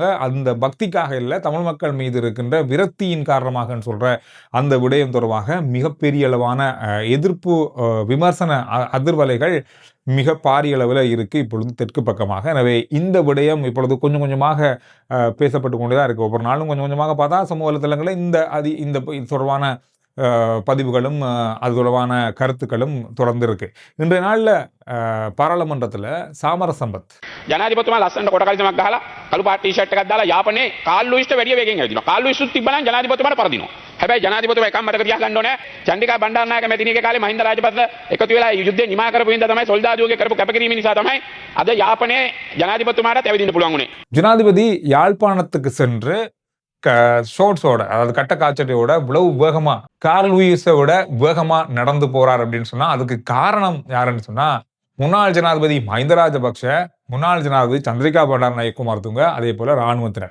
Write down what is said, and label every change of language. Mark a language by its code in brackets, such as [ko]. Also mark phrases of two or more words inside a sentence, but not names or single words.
[ta] அந்த பக்திக்காக இல்லை, தமிழ் மக்கள் மீது இருக்கின்ற விரக்தியின் காரணமாக சொல்ற அந்த விடயம் தொடர்பாக மிகப்பெரிய அளவான எதிர்ப்பு, விமர்சன அதிர்வலைகள் மிக பாரிய அளவில் இருக்கு இப்பொழுது தெற்கு பக்கமாக. எனவே இந்த விடயம் இப்பொழுது கொஞ்சம் கொஞ்சமாக பேசப்பட்டு கொண்டுதான் இருக்கு. ஒவ்வொரு நாளும் கொஞ்சம் கொஞ்சமாக பார்த்தா சமூக வலைதளங்களில் இந்த தொடர்பான பதிவுகளும் அது தொடர்பான கருத்துக்களும் தொடர்ந்து இருக்கு. இன்றைய நாள்ல [si] පාරලමන්ත්‍රතල සාමර සම්පත් ජනාධිපතිතුමා ලස්සනට කොට කලිසමක් ගහලා කළු පාට ටී-ෂර්ට් එකක් දාලා යාපනයේ කාල් ලුයිස්ට වැඩිය වේගෙන් ඇවිදිනවා. කාල් ලුයිස්ුත් තිබ්බනම් ජනාධිපතිතුමාට පරදිනවා. හැබැයි ජනාධිපතිතුමා එකක් මතක තියාගන්න ඕනේ. චන්දිකා බණ්ඩාරනායක මැතිණියගේ කාලේ මහින්ද රාජපක්ෂ එකතු වෙලා යුද්ධය නිමා කරපු හින්දා තමයි සොල්දාදුවගේ කරපු කැපකිරීම නිසා තමයි අද යාපනයේ ජනාධිපතිතුමාට ඇවිදින්න පුළුවන් උනේ. [ta] ஜனாதிபதி யாழ்ப்பாணத்துக்கு சென்று ஷோர்ட்ஸோட, அதாவது கட்ட காய்ச்சலையோட இவ்வளவு வேகமா, கார்ல் லூயிஸை விட வேகமா நடந்து போறார் அப்படின்னு சொன்னா அதுக்கு காரணம் யாருன்னு சொன்னா முன்னாள் ஜனாதிபதி மஹிந்த ராஜபக்ஷ, முன்னாள் ஜனாதிபதி சந்திரிகா பண்டாரநாயக்க குமாரதுங்க, அதே போல இராணுவத்தினர்.